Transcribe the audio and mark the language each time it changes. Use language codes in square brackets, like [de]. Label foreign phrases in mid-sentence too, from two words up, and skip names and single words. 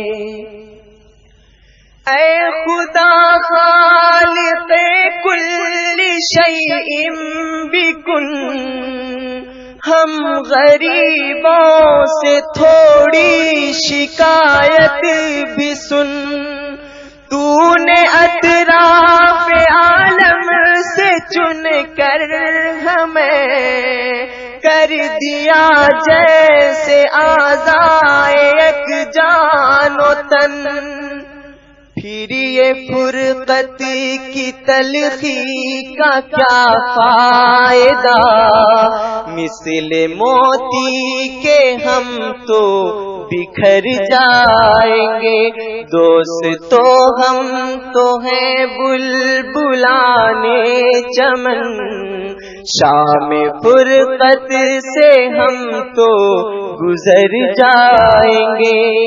[ur] اے خدا [ar] خالق کل شیء [ur] بکن، ہم غریبوں سے تھوڑی شکایت بھی سن۔ تو نے اطراف عالم سے چن کر ہمیں کر دیا جیسے اعضائے یک جان و تن، پھر یہ فرقت کی تلخی کا کیا فائدہ، مثل موتی کے ہم تو بکھر جائیں گے۔ دوستو ہم تو ہیں بلبلانے چمن، شام فرقت سے ہم تو گزر جائیں گے۔